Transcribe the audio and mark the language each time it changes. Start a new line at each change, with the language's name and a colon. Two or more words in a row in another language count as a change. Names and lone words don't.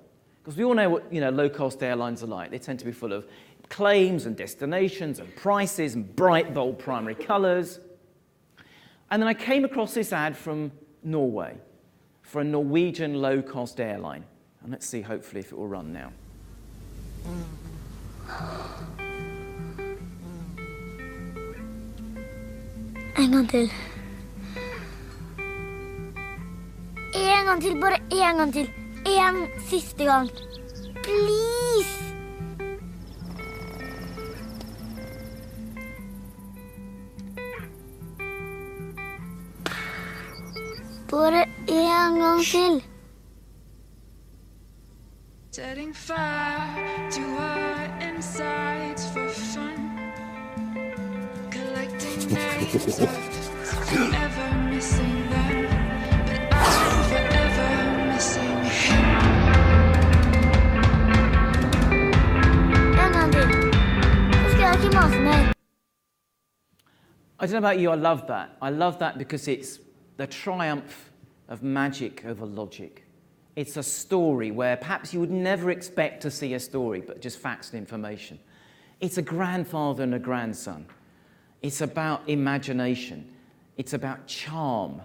English: Because we all know what low-cost airlines are like. They tend to be full of claims and destinations and prices and bright, bold primary colours. And then I came across this ad from Norway for a Norwegian low-cost airline. And let's see, hopefully, if it will run now.
Norwegian: En gang til. En gang til, bare en gang til. En siste gang. Please! Bare en gang til.
English: Setting fire to our insides for fun. Collecting names of forever missing them. But I'm forever missing him.
Norwegian: En gang til. Så skal jeg ikke mase mer.
English: I don't know about you, I love that. I love that because it's the triumph of magic over logic. It's a story where perhaps you would never expect to see a story, but just facts and information. It's a grandfather and a grandson. It's about imagination. It's about charm.